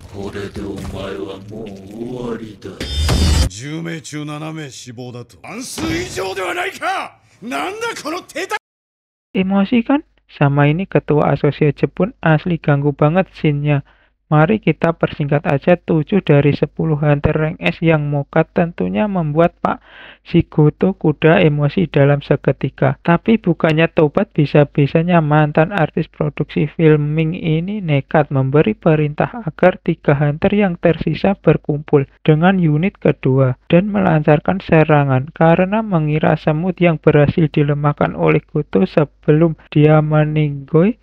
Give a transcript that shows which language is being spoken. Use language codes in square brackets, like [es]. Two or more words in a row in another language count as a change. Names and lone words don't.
[ja] これでお前はもう終わりだ。 10名中7名死亡だと。半数以上ではないか。なんだこの手だ。 [id] emosi kan? Sama ini ketua asosiasi pun asli ganggu banget scene-nya. Mari kita persingkat aja, 7 dari 10 Hunter rank S yang mokat tentunya membuat Pak Shigoto kuda emosi dalam seketika. Tapi bukannya tobat, bisa-bisanya mantan artis produksi filming ini nekat memberi perintah agar 3 Hunter yang tersisa berkumpul dengan unit kedua dan melancarkan serangan karena mengira semut yang berhasil dilemahkan oleh Goto sebelum dia meninggoy.